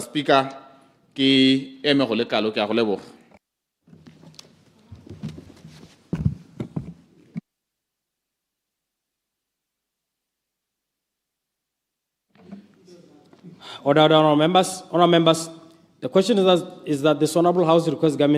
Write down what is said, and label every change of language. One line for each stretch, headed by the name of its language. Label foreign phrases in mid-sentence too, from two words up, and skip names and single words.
Tswana: Speaker ke eme go le kalo ke a go leboga
English: Honourable members, the question is that this Honourable House requests government